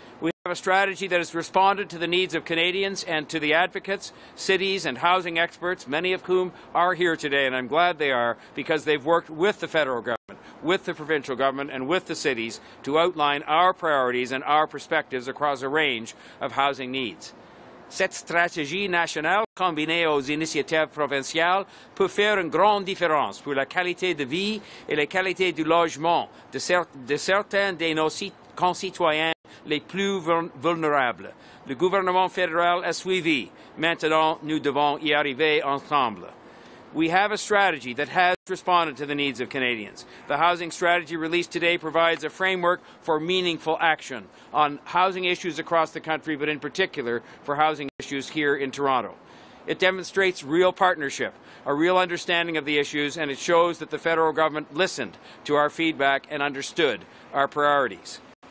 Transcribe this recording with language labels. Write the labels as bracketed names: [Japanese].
[English] We have a strategy that has responded to the needs of Canadians and to the advocates, cities and housing experts, many of whom are here today, and I'm glad they are, because they've worked with the federal government, with the provincial government and with the cities to outline our priorities and our perspectives across a range of housing needs. [French] Cette stratégie nationale, combinée aux initiatives provinciales, peut faire une grande différence pour la qualité de vie et la qualité du logement de certains de nos concitoyens les plus vulnérables. Le gouvernement fédéral a suivi. Maintenant, nous devons y arriver ensemble. [English] We have a strategy that has responded to the needs of Canadians. The housing strategy released today provides a framework for meaningful action on housing issues across the country, but in particular for housing issues here in Toronto. It demonstrates real partnership, a real understanding of the issues, and it shows that the federal government listened to our feedback and understood our priorities.